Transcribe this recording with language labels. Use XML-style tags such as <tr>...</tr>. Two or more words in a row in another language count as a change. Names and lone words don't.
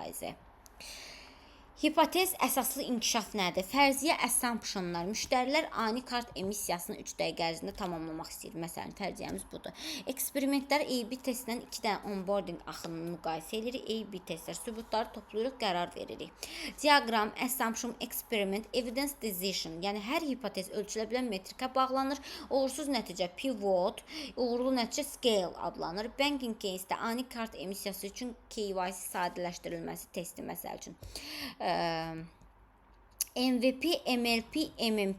<az>Hipotez əsaslı inkişaf nədir? Fərziyyə assumptionlar. Müştərilər ani kart emissiyasını 3 dəqiqə ərzində tamamlamaq istəyir. Məsələn, fərziyyəmiz budur. Eksperimentlər A/B testindən 2 dənə onboarding axınını müqayisə edirik. A/B testlər sübutları toplayırıq, qərar veririk.</az> <en>Diagram, assumption, experiment, evidence decision.</en> <az>Yəni hər hipotez ölçülə bilən metrikə bağlanır. Uğursuz nəticə pivot, uğurlu nəticə scale adlanır.</az> <en>Banking case-də</en> <az>ani kart emissiyası üçün KYC sadələşdirilməsi testi məsəl üçün.</az> <en>MVP, MLP, MMP.</en>